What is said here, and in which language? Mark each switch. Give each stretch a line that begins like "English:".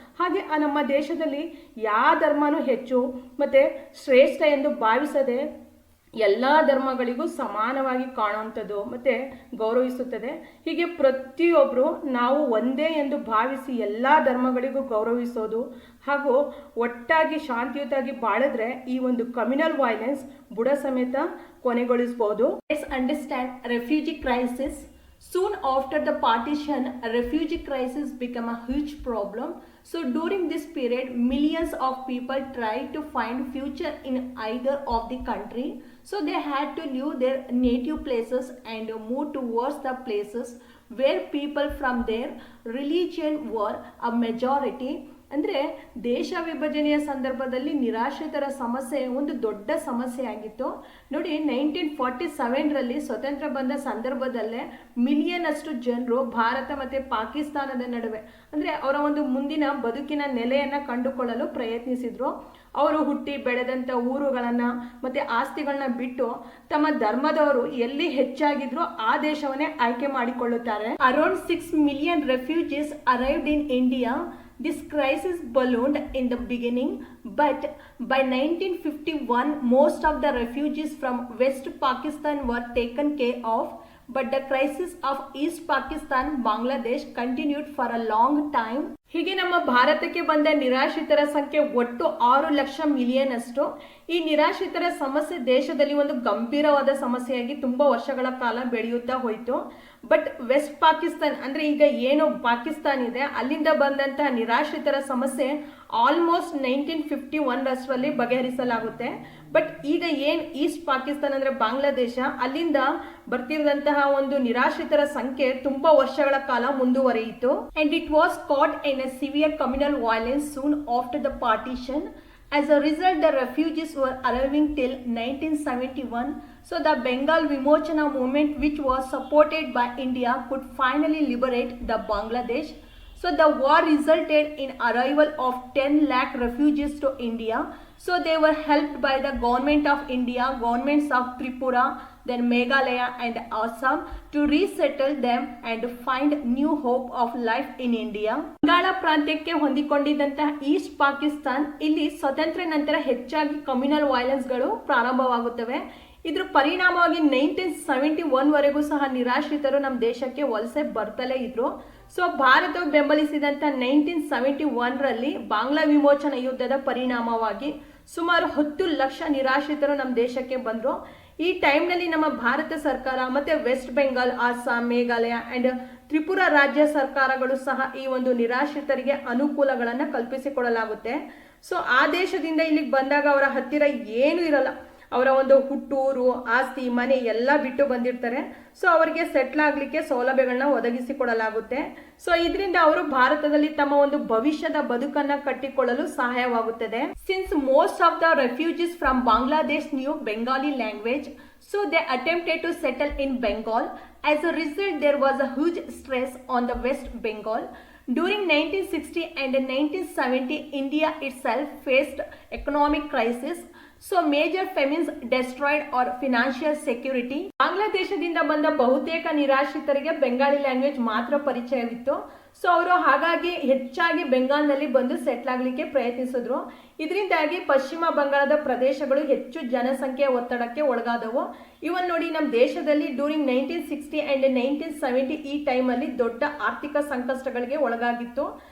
Kannada: ಹಾಗೆ ಆ ನಮ್ಮ ದೇಶದಲ್ಲಿ ಯಾವ ಧರ್ಮನೂ ಹೆಚ್ಚು ಮತ್ತೆ ಶ್ರೇಷ್ಠ ಎಂದು ಭಾವಿಸದೆ ಎಲ್ಲ ಧರ್ಮಗಳಿಗೂ ಸಮಾನವಾಗಿ ಕಾಣುವಂಥದ್ದು ಮತ್ತೆ ಗೌರವಿಸುತ್ತದೆ. ಹೀಗೆ ಪ್ರತಿಯೊಬ್ಬರು ನಾವು ಒಂದೇ ಎಂದು ಭಾವಿಸಿ ಎಲ್ಲ ಧರ್ಮಗಳಿಗೂ ಗೌರವಿಸೋದು ಹಾಗೂ ಒಟ್ಟಾಗಿ ಶಾಂತಿಯುತವಾಗಿ ಬಾಳಿದ್ರೆ ಈ ಒಂದು ಕಮ್ಯುನಲ್ ವೈಲೆನ್ಸ್ ಬುಡ ಸಮೇತ ಕೊನೆಗೊಳಿಸಬಹುದು.
English: Let's understand refugee crisis. Soon after the partition, a refugee crisis became a huge problem. So during this period, millions of people tried to find future in either of the country. So they had to leave their native places and move towards the places where people from their religion were a majority.
Kannada: ಅಂದರೆ ದೇಶ ವಿಭಜನೆಯ ಸಂದರ್ಭದಲ್ಲಿ ನಿರಾಶ್ರಿತರ ಸಮಸ್ಯೆ ಒಂದು ದೊಡ್ಡ ಸಮಸ್ಯೆ ಆಗಿತ್ತು. ನೋಡಿ 1947ರಲ್ಲಿ ಸ್ವತಂತ್ರ ಬಂದ ಸಂದರ್ಭದಲ್ಲೇ ಮಿಲಿಯನ್ ಅಷ್ಟು ಜನರು ಭಾರತ ಮತ್ತು ಪಾಕಿಸ್ತಾನದ ನಡುವೆ ಅಂದರೆ ಅವರ ಒಂದು ಮುಂದಿನ ಬದುಕಿನ ನೆಲೆಯನ್ನು ಕಂಡುಕೊಳ್ಳಲು ಪ್ರಯತ್ನಿಸಿದ್ರು. ಅವರು ಹುಟ್ಟಿ ಬೆಳೆದಂಥ ಊರುಗಳನ್ನು ಮತ್ತು ಆಸ್ತಿಗಳನ್ನ ಬಿಟ್ಟು ತಮ್ಮ ಧರ್ಮದವರು ಎಲ್ಲಿ ಹೆಚ್ಚಾಗಿದ್ರು ಆ ದೇಶವನ್ನೇ ಆಯ್ಕೆ ಮಾಡಿಕೊಳ್ಳುತ್ತಾರೆ.
English: Around 6 million refugees arrived in India. This crisis ballooned in the beginning, but by 1951, most of the refugees from West Pakistan were taken care of. But the crisis of East Pakistan, Bangladesh continued for a long time.
Kannada: ಹೀಗೆ ನಮ್ಮ ಭಾರತಕ್ಕೆ ಬಂದ ನಿರಾಶ್ರಿತರ ಸಂಖ್ಯೆ ಒಟ್ಟು 6 lakh million ಅಷ್ಟು. ಈ ನಿರಾಶ್ರಿತರ ಸಮಸ್ಯೆ ದೇಶದಲ್ಲಿ ಒಂದು ಗಂಭೀರವಾದ ಸಮಸ್ಯೆಯಾಗಿ ತುಂಬಾ ವರ್ಷಗಳ ಕಾಲ ಬೆಳೆಯುತ್ತಾ ಹೋಯಿತು. ಬಟ್ ವೆಸ್ಟ್ ಪಾಕಿಸ್ತಾನ್ ಅಂದ್ರೆ ಈಗ ಏನು ಪಾಕಿಸ್ತಾನ್ ಇದೆ ಅಲ್ಲಿಂದ ಬಂದಂತಹ ನಿರಾಶ್ರಿತರ ಸಮಸ್ಯೆ ಆಲ್ಮೋಸ್ಟ್ 1951 ಬಗೆಹರಿಸಲಾಗುತ್ತೆ. ಬಟ್ ಈಗ ಏನು ಈಸ್ಟ್ ಪಾಕಿಸ್ತಾನ್ ಅಂದರೆ ಬಾಂಗ್ಲಾದೇಶ, ಅಲ್ಲಿಂದ ಬರ್ತಿರೋದಂತಹ ಒಂದು ನಿರಾಶ್ರಿತರ ಸಂಖ್ಯೆ ತುಂಬಾ ವರ್ಷಗಳ ಕಾಲ ಮುಂದುವರಿಯಿತು.
English: And it was caught in a severe communal violence soon after the partition. As a result, the refugees were arriving till 1971. So the Bengal Vimochana movement, which was supported by India, could finally liberate the Bangladesh. So the war resulted in arrival of 10 lakh refugees to India. So they were helped by the government of India, governments of Tripura, then Meghalaya and Assam to resettle them and find new hope of life in India.
Kannada: Bangala ಪ್ರಾಂತ್ಯಕ್ಕೆ ಹೊಂದಿಕೊಂಡಿದ್ದಂತಹ East Pakistan ಇಲ್ಲಿ ಸ್ವತಂತ್ರ ನಂತರ ಹೆಚ್ಚಾಗಿ communal ವೈಲೆನ್ಸ್ಗಳು ಪ್ರಾರಂಭವಾಗುತ್ತವೆ. ಇದ್ರ ಪರಿಣಾಮವಾಗಿ 1971 ವರೆಗೂ ಸಹ ನಿರಾಶ್ರಿತರು ನಮ್ಮ ದೇಶಕ್ಕೆ ವಲಸೆ ಬರ್ತಲೇ ಇದ್ರು. ಸೊ ಭಾರತವು ಬೆಂಬಲಿಸಿದಂತ 1971ರಲ್ಲಿ ಬಾಂಗ್ಲಾ ವಿಮೋಚನ ಯುದ್ಧದ ಪರಿಣಾಮವಾಗಿ ಸುಮಾರು 10 ಲಕ್ಷ ನಿರಾಶ್ರಿತರು ನಮ್ಮ ದೇಶಕ್ಕೆ ಬಂದರು. ಈ ಟೈಮ್ನಲ್ಲಿ ನಮ್ಮ ಭಾರತ ಸರ್ಕಾರ ಮತ್ತೆ ವೆಸ್ಟ್ ಬೆಂಗಾಲ್, ಅಸ್ಸಾಂ, ಮೇಘಾಲಯ ಅಂಡ್ ತ್ರಿಪುರಾ ರಾಜ್ಯ ಸರ್ಕಾರಗಳು ಸಹ ಈ ಒಂದು ನಿರಾಶ್ರಿತರಿಗೆ ಅನುಕೂಲಗಳನ್ನು ಕಲ್ಪಿಸಿಕೊಡಲಾಗುತ್ತೆ. ಸೊ ಆ ದೇಶದಿಂದ ಇಲ್ಲಿಗೆ ಬಂದಾಗ ಅವರ ಹತ್ತಿರ ಏನೂ ಇರಲ್ಲ. ಅವರ ಒಂದು ಹುಟ್ಟೂರು, ಆಸ್ತಿ, ಮನೆ ಎಲ್ಲ ಬಿಟ್ಟು ಬಂದಿರ್ತಾರೆ. ಸೊ ಅವರಿಗೆ ಸೆಟ್ಲ್ ಆಗಲಿಕ್ಕೆ ಸೌಲಭ್ಯಗಳನ್ನ ಒದಗಿಸಿಕೊಡಲಾಗುತ್ತೆ. ಸೊ ಇದರಿಂದ ಅವರು ಭಾರತದಲ್ಲಿ ತಮ್ಮ ಒಂದು ಭವಿಷ್ಯದ ಬದುಕನ್ನ ಕಟ್ಟಿಕೊಳ್ಳಲು ಸಹಾಯವಾಗುತ್ತದೆ.
English: Since most of the refugees from Bangladesh knew Bengali language, so they attempted to settle in Bengal. As a result, there was a huge stress on the West Bengal. During 1960 and 1970, India itself faced economic crisis. So major famines destroyed our financial security.
Kannada: ಬಾಂಗ್ಲಾದೇಶದಿಂದ ಬಂದ ಬಹುತೇಕ ನಿರಾಶ್ರಿತರಿಗೆ Bengali language ಮಾತ್ರ ಪರಿಚಯವಿತ್ತು. So ಅವರು ಹಾಗಾಗಿ ಹೆಚ್ಚಾಗಿ ಬೆಂಗಾಲ್ನಲ್ಲಿ ಬಂದು settle ಆಗಲಿಕ್ಕೆ ಪ್ರಯತ್ನಿಸಿದ್ರು. ಇದರಿಂದಾಗಿ ಪಶ್ಚಿಮ ಬಂಗಾಳದ ಪ್ರದೇಶಗಳು ಹೆಚ್ಚು ಜನಸಂಖ್ಯೆಯ ಒತ್ತಡಕ್ಕೆ ಒಳಗಾದವು. ಇವನ್ ನೋಡಿ, ನಮ್ಮ ದೇಶದಲ್ಲಿ
English: during 1960 and 1970
Kannada: ಈ ಟೈಮಲ್ಲಿ ದೊಡ್ಡ ಆರ್ಥಿಕ ಸಂಕಷ್ಟಗಳಿಗೆ ಒಳಗಾಗಿತ್ತು.